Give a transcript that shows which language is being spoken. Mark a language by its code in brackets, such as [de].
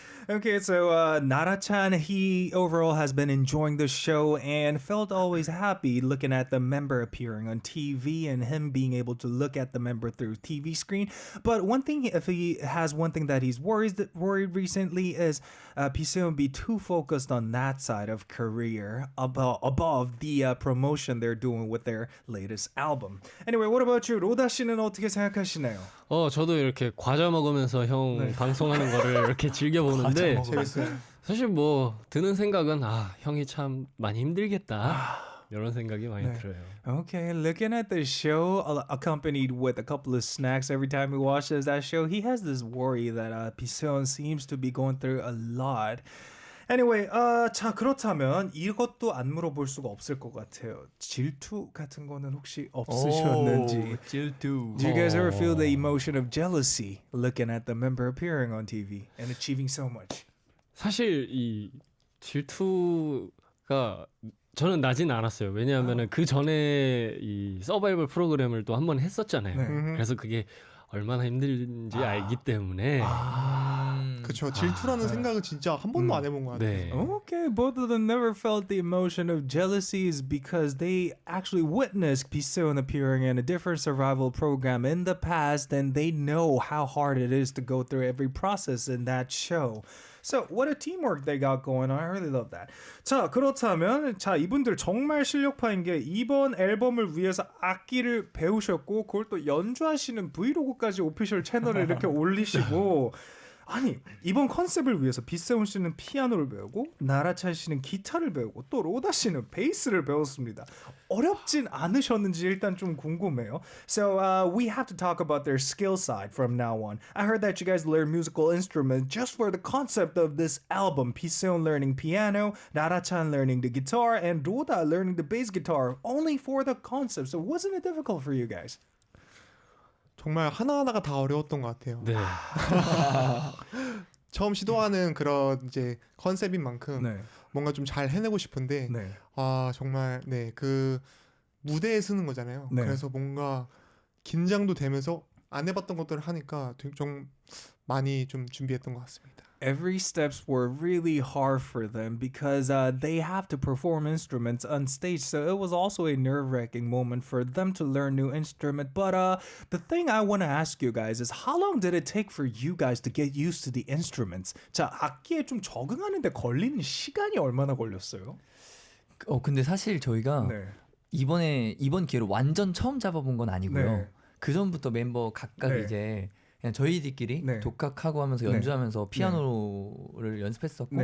[en] Okay, so Nara-chan, he overall has been enjoying the show and felt always happy looking at the member appearing on TV and him being able to look at the member through TV screen. But one thing, if he has one thing that he's worried recently is Piseon be too focused on that side of career above the promotion they're doing with their latest album. Anyway, what about you? [ko] 로다 씨는 어떻게 생각하시나요? 저도 이렇게 과자 먹으면서 형 네. 방송하는 거를 이렇게 즐겨 보는데 재밌어요. 사실 뭐 드는 생각은 형이 참 많이 힘들겠다 이런 생각이 많이 네. 들어요. [en] Okay, looking at the show, accompanied with a couple of snacks every time he watches that show, he has this worry that Piseon seems to be going through a lot. [ko] Anyway, 자 그렇다면 이것도 안 물어볼 수가 없을 것 같아요. 질투 같은 거는 혹시 없으셨는지? 질투. [en] Do you guys ever feel the emotion of jealousy looking at the member appearing on TV and achieving so much? [ko] 사실 이 질투가 저는 나진 않았어요. 왜냐하면은 그 전에 이 서바이벌 프로그램을 또 한 번 했었잖아요. 네. 그래서 그게 얼마나 힘든지 알기 때문에 그렇죠. 질투라는 생각은 진짜 한 번도 안 해본 것 같아요. 네. [en] Okay, both of them never felt the emotion of jealousy is because they actually witnessed Piseon appearing in a different survival program in the past and they know how hard it is to go through every process in that show. So what a teamwork they got going on. I really love that. [ko] 자 그렇다면 자 이분들 정말 실력파인 게 이번 앨범을 위해서 악기를 배우셨고 그걸 또 연주하시는 브이로그까지 오피셜 채널에 이렇게 올리시고 아니 이번 컨셉을 위해서 비세훈 씨는 피아노를 배우고 나라찬 씨는 기타를 배우고 또 로다 씨는 베이스를 배웠습니다. 어렵진 않으셨는지 일단 좀 궁금해요. [en] So we have to talk about their skill side from now on. I heard that you guys learn musical instruments just for the concept of this album. 비세훈 learning piano, 나라찬 learning the guitar, and 로다 learning the bass guitar only for the concept. So wasn't it difficult for you guys? [ko] 정말 하나하나가 다 어려웠던 것 같아요. 네. 처음 시도하는 그런 이제 컨셉인 만큼 네. 뭔가 좀 잘 해내고 싶은데 네. 정말 그 무대에 서는 거잖아요. 네. 그래서 뭔가 긴장도 되면서 안 해봤던 것들을 하니까 좀 많이 좀 준비했던 것 같습니다. [en] Every steps were really hard for them because they have to perform instruments on stage. So it was also a nerve-wracking moment for them to learn new instrument. But the thing I want to ask you guys is how long did it take for you guys to get used to the instruments? [ko] 자, 악기에 좀 적응하는데 걸리는 시간이 얼마나 걸렸어요? 근데 사실 저희가 네. 이번 기회로 완전 처음 잡아본 건 아니고요. 네. 그 전부터 멤버 각각 네. 이제 그냥 저희들끼리 네. 독학하고 하면서 네. 연주하면서 피아노를 연습했었고